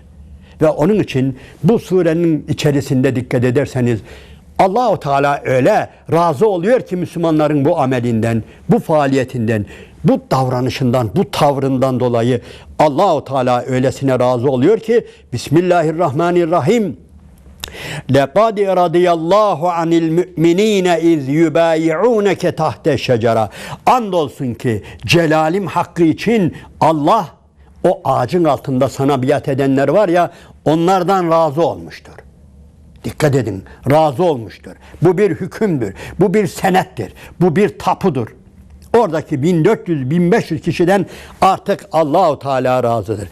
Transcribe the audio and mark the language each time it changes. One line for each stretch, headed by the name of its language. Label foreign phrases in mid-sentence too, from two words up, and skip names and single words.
Turkish: Ve onun için bu surenin içerisinde dikkat ederseniz Allah-u Teala öyle razı oluyor ki Müslümanların bu amelinden, bu faaliyetinden, bu davranışından, bu tavrından dolayı Allah-u Teala öylesine razı oluyor ki Bismillahirrahmanirrahim.
Arabic: لَقَدْ رَضِيَ اللّٰهُ عَنِ الْمُؤْمِنِينَ اِذْ يُبَايِعُونَكَ تَحْتَ الشَّجَرَةِ
Turkish: Andolsun ki celalim hakkı için Allah o ağacın altında sana biat edenler var ya, onlardan razı olmuştur. Dikkat edin, razı olmuştur. Bu bir hükümdür, bu bir senettir, bu bir tapudur. Oradaki 1400-1500 kişiden artık Allahu Teala razıdır.